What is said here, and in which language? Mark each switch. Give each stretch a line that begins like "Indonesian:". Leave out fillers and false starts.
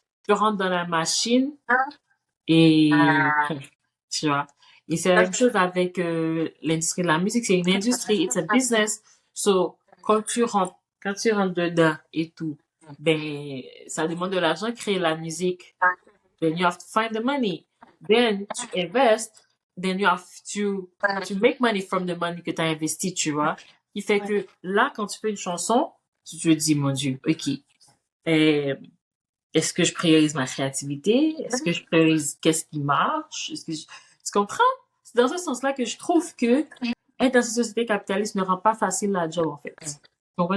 French: Tu rentres dans la machine et tu vois. Et c'est la même chose avec l'industrie de la musique. C'est une industrie,
English: it's a business.
French: So, quand tu rentres dedans et tout, ben, ça demande de l'argent créer la musique.
English: Then you have to find the money. Then tu invests. Then you have to make money from the money
French: que tu as investi, tu vois. Qui fait que là, quand tu fais une chanson, tu te dis, mon Dieu, ok, euh, est-ce que je priorise ma créativité? Est-ce que je priorise qu'est-ce qui marche? Tu comprends? C'est dans ce sens-là que je trouve que être dans une société capitaliste ne rend pas facile la job, en fait. Tu comprends?